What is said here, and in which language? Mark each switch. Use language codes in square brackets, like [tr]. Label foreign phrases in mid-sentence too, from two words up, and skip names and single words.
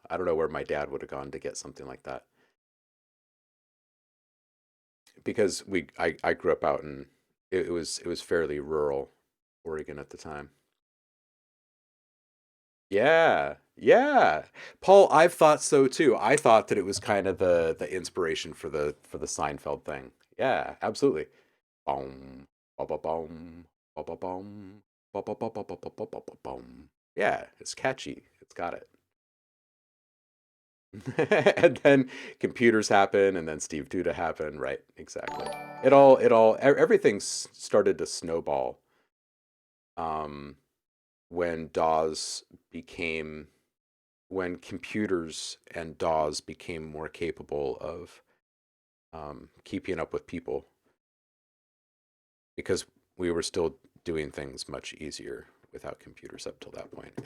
[en] I don't know where my dad would have gone to get something like that. Because I grew up out in it was fairly rural Oregon at the time. Yeah. Yeah. Paul, I've thought so too. I thought that it was kind of the inspiration for the Seinfeld thing. Yeah, absolutely. Boom, ba ba boom, ba ba boom, ba ba ba ba ba ba ba ba ba boom. Yeah, it's catchy. It's got it. And then computers happen, and then Steve Duda happened. Right, exactly. Everything started to snowball um, when DAWs became, when computers and DAWs became more capable of keeping up with people because we were still doing things much easier without computers up till that point.